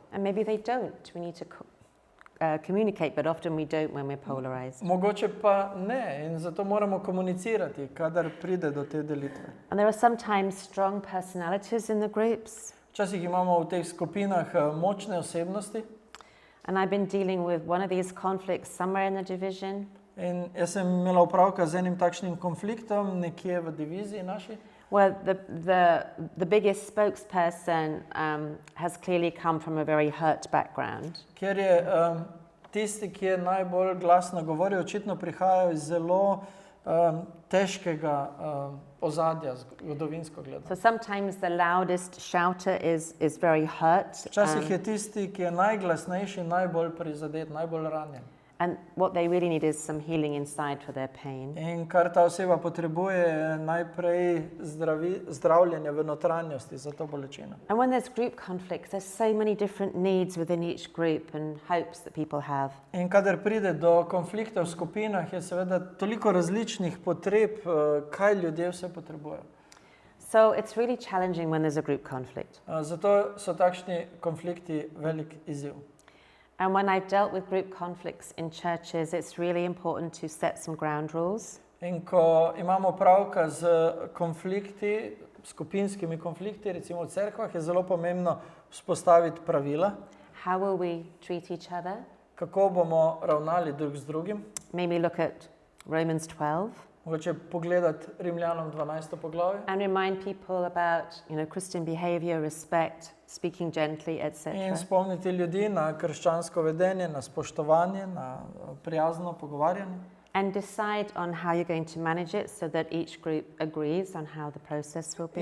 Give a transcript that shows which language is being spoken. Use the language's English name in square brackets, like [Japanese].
[English] And maybe they don't. We need to communicate, but often we don't when we're polarized. [Slovenian] Mogoče pa ne in zato moramo komunicirati, kadar pride do te delitve. [English] And there are sometimes strong personalities in the groups. [Slovenian] Včasih imamo v teh skupinah močne osebnosti [English] And I've been dealing with one of these conflicts somewhere in the division. [Slovenian] in jaz sem imela opravka z enim takšnim konfliktom nekje v diviziji naši, [English] Well, the biggest spokesperson has clearly come from a very hurt background. [Slovenian] kjer je tisti, ki je najbolj glasno govoril, očitno prihajajo iz zelo težkega ozadja, zgodovinsko gledano. [English] So sometimes the loudest shouter is very hurt. [Slovenian] Včasih je tisti, ki je najglasnejši, najbolj prizadet, najbolj ranjen. [English] And what they really need is some healing inside for their pain. [Slovenian] In kar ta oseba potrebuje, je najprej zdravljenje v notranjosti za to bolečino. [English] And when there's group conflicts, there's so many different needs within each group and hopes that people have. [Slovenian] In kadar pride do konflikta v skupinah, je seveda toliko različnih potreb, kaj ljudje vse potrebujejo. [English] So it's really challenging when there's a group conflict. [Slovenian] Zato so takšni konflikti velik izziv. [English] And when I've dealt with group conflicts in churches, it's really important to set some ground rules. [Slovenian] In ko imamo pravka z konflikti, skupinskimi konflikti, recimo v cerkvah, je zelo pomembno vzpostaviti pravila, [English] How will we treat each other? [Slovenian] kako bomo ravnali drug z drugim. [English] Maybe look at Romans 12 [Slovenian] Mogoče pogledati Rimljanom 12. poglavje [English] and remind people about, Christian behavior, respect, speaking gently, etc. [Slovenian] in spomniti ljudi na krščansko vedenje, na spoštovanje, na prijazno pogovarjanje. [English] And decide on how you're going to manage it so that each group agrees on how the process will be.